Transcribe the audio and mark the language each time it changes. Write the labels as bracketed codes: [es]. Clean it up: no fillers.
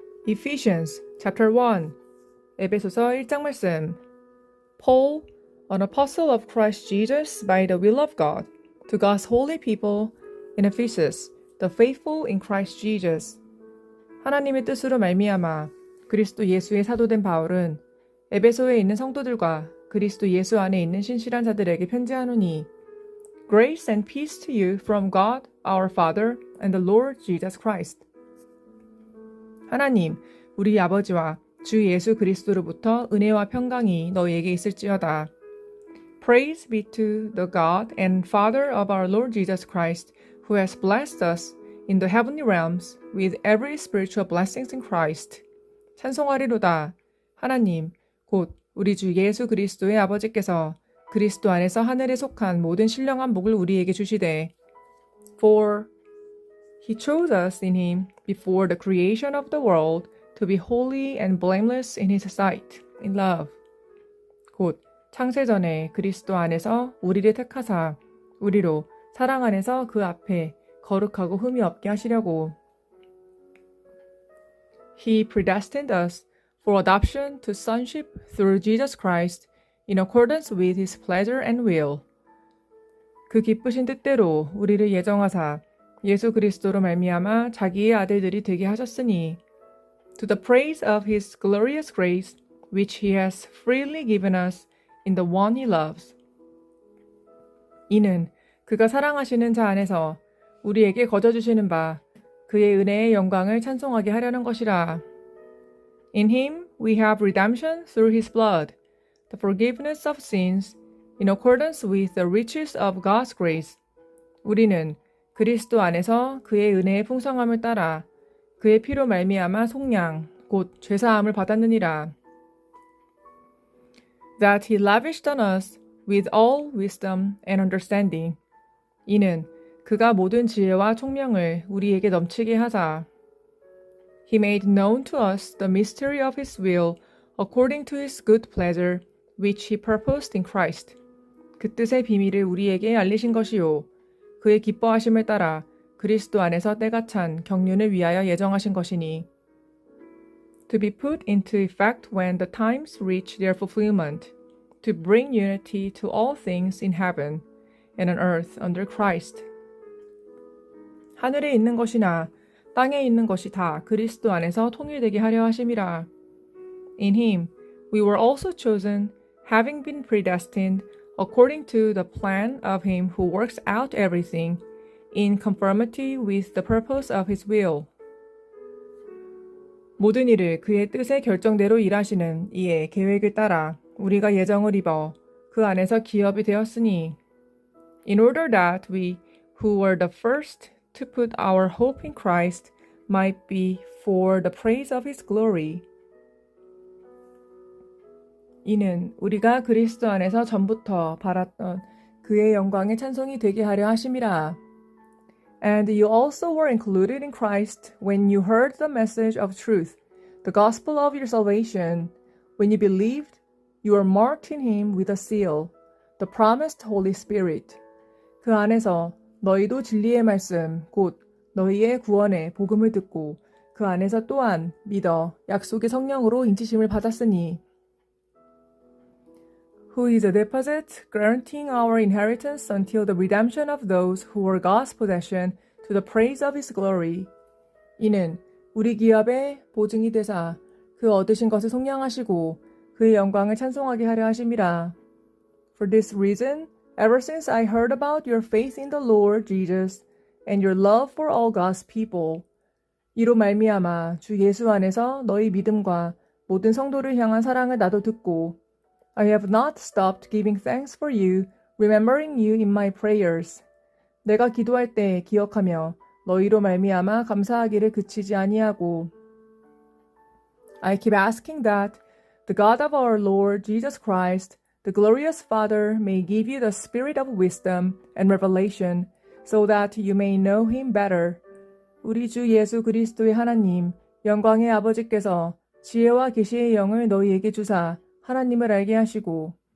[en] Ephesians chapter 1 [ko] 에베소서 1장 말씀 [en] Paul, an apostle of Christ Jesus by the will of God, to God's holy people in Ephesus, the faithful in Christ Jesus. [ko] 하나님의 뜻으로 말미암아 그리스도 예수의 사도된 바울은 에베소에 있는 성도들과 그리스도 예수 안에 있는 신실한 자들에게 편지하노니 [en] Grace and peace to you from God, our Father, and the Lord Jesus Christ. [ko] 하나님, 우리 아버지와 주 예수 그리스도로부터 은혜와 평강이 너희에게 있을지어다. [en] Praise be to the God and Father of our Lord Jesus Christ, who has blessed us in the heavenly realms with every spiritual blessings in Christ. [ko] 찬송하리로다. 하나님, 곧 우리 주 예수 그리스도의 아버지께서 그리스도 안에서 하늘에 속한 모든 신령한 복을 우리에게 주시되. [en] For He chose us in Him before the creation of the world to be holy and blameless in His sight, in love. [ko] 곧 창세전에 그리스도 안에서 우리를 택하사 우리로 사랑 안에서 그 앞에 거룩하고 흠이 없게 하시려고. [en] He predestined us for adoption to sonship through Jesus Christ in accordance with His pleasure and will. [ko] 그 기쁘신 뜻대로 우리를 예정하사 예수 그리스도로 말미암아 자기의 아들들이 되게 하셨으니 [en] to the praise of His glorious grace which He has freely given us in the one He loves. [ko] 이는 그가 사랑하시는 자 안에서 우리에게 거저주시는 바 그의 은혜의 영광을 찬송하게 하려는 것이라. [en] In Him we have redemption through His blood, the forgiveness of sins, in accordance with the riches of God's grace. [ko] 우리는 그리스도 안에서 그의 은혜의 풍성함을 따라 그의 피로 말미암아 속량, 곧 죄사함을 받았느니라. [en] That He lavished on us with all wisdom and understanding. [ko] 이는 그가 모든 지혜와 총명을 우리에게 넘치게 하사. [en] He made known to us the mystery of His will according to His good pleasure, which He purposed in Christ. [ko] 그 뜻의 비밀을 우리에게 알리신 것이요. 그의 기뻐하심을 따라 그리스도 안에서 때가 찬 경륜을 위하여 예정하신 것이니. [en] To be put into effect when the times reach their fulfillment, to bring unity to all things in heaven and on earth under Christ. [ko] 하늘에 있는 것이나 땅에 있는 것이 다 그리스도 안에서 통일되게 하려 하심이라. [en] In Him we were also chosen, having been predestined according to the plan of Him who works out everything in conformity with the purpose of His will. [ko] 모든 일을 그의 뜻의 결정대로 일하시는 이의 계획을 따라 우리가 예정을 입어 그 안에서 기업이 되었으니. [en] In order that we, who were the first to put our hope in Christ, might be for the praise of His glory. [ko] 이는 우리가 그리스도 안에서 전부터 바랐던 그의 영광의 찬송이 되게 하려 하심이라. [en] And you also were included in Christ when you heard the message of truth, the gospel of your salvation. When you believed, you were marked in Him with a seal, the promised Holy Spirit. [ko] 그 안에서 너희도 진리의 말씀, 곧 너희의 구원의 복음을 듣고 그 안에서 또한 믿어 약속의 성령으로 인치심을 받았으니. [en] Who is a deposit guaranteeing our inheritance until the redemption of those who were God's possession to the praise of His glory. [ko] 이는 우리 기업의 보증이 되사 그 얻으신 것을 속량하시고 그의 영광을 찬송하게 하려 하심이라. [en] For this reason, ever since I heard about your faith in the Lord Jesus and your love for all God's people, [ko] 이로 말미암아 주 예수 안에서 너희 믿음과 모든 성도를 향한 사랑을 나도 듣고 [en] I have not stopped giving thanks for you, remembering you in my prayers. [ko] 내가 기도할 때 기억하며 너희로 말미암아 감사하기를 그치지 아니하고. [en] I keep asking that the God of our Lord Jesus Christ, the glorious Father, may give you the spirit of wisdom and revelation, so that you may know Him better. [ko] 우리 주 예수 그리스도의 하나님, 영광의 아버지께서 지혜와 계시의 영을 너희에게 주사 하나님을 알게 하시고.